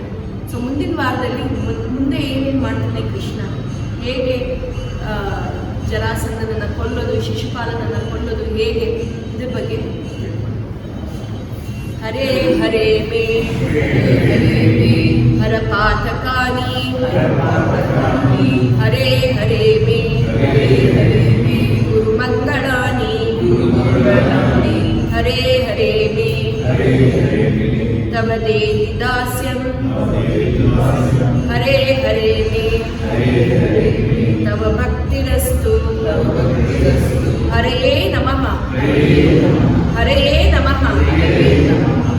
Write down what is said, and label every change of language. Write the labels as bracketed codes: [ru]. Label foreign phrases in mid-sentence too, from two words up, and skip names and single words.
[kn] ಸೊ ಮುಂದಿನ ವಾರದಲ್ಲಿ ಮುಂದೆ ಏನೇನು ಮಾಡ್ತಾನೆ ಕೃಷ್ಣ, ಹೇಗೆ ಜರಾಸಂಧನನ್ನು ಕೊಲ್ಲೋದು, ಶಿಶುಪಾಲನನ್ನು ಕೊಲ್ಲೋದು ಹೇಗೆ, ಇದ್ರ ಬಗ್ಗೆ [sa] ಹರೇ ಹರೇ ಮೇ ಹರ ಪಾತಕಾನಿ ಹರೇ ಹರೇ ಮೇ ಗುರು ಮಂಗಳಾನಿ ಹರೇ ಹರೇ ಮೇ ತವ ದೇಹಿ ದಾಸ್ಯಂ ಹರೇ ಹರೇ ಮೇ ತವ ಭಕ್ತಿರಸ್ತು ಹರೇ ನಮಃ ಹರೇ ನಮಃ.